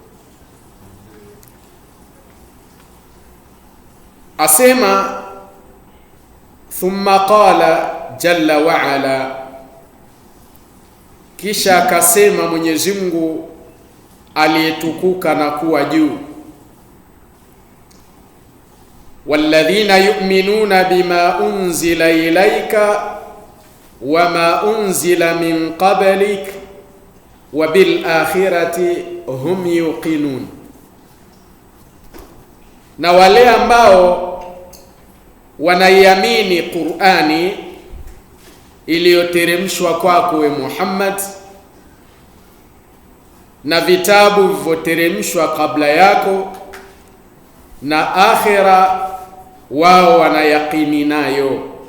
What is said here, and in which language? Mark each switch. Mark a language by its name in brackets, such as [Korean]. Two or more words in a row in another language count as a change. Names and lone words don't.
[Swahili] Asema [Arabic] ثم قال جل وعلا, [Swahili] kisha akasema Mwenyezi Mungu aliyetukuka na kuwa juu, [Arabic] والذين يؤمنون بما أنزل إليك وما أنزل من قبلك وبالآخرة هم يوقنون, [Swahili] na wale ambao wanaiamini Qur'ani iliyoteremshwa kwako we Muhammad na vitabu vilivyoteremshwa kabla yako, na akhira wao wanayaqini nayo.